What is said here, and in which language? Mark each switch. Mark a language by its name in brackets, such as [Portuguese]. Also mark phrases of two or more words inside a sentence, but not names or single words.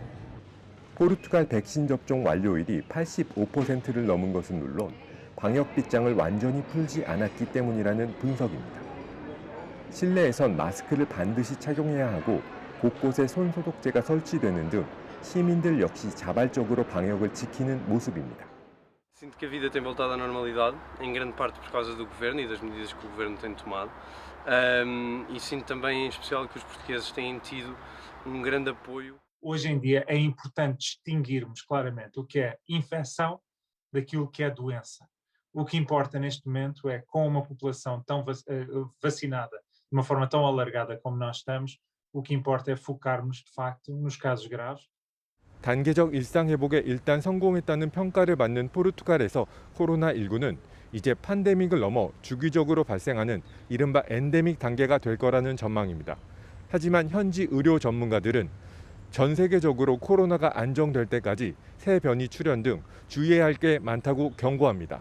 [Korean] 포르투갈 백신 접종 완료율이 85%를 넘은 것은 물론 방역 빗장을 완전히 풀지 않았기 때문이라는 분석입니다. 실내에선 마스크를 반드시 착용해야 하고 곳곳에 손소독제가 설치되는 등 시민들 역시 자발적으로 방역을 지키는 모습입니다. [Portuguese] Sinto que a vida tem voltado à normalidade, em grande parte por causa do governo e das medidas que o governo tem tomado. E sinto também em especial que os portugueses têm tido grande apoio. Hoje em dia é importante distinguirmos claramente o que é infecção daquilo que é doença. O que importa neste momento é, com uma população tão vacinada, de uma forma tão alargada como nós estamos, o que importa é focarmos, de facto, nos casos graves. [Korean] 단계적 일상 회복에 일단 성공했다는 평가를 받는 포르투갈에서 코로나19는 이제 팬데믹을 넘어 주기적으로 발생하는 이른바 엔데믹 단계가 될 거라는 전망입니다. 하지만 현지 의료 전문가들은 전 세계적으로 코로나가 안정될 때까지 새 변이 출현 등 주의해야 할 게 많다고 경고합니다.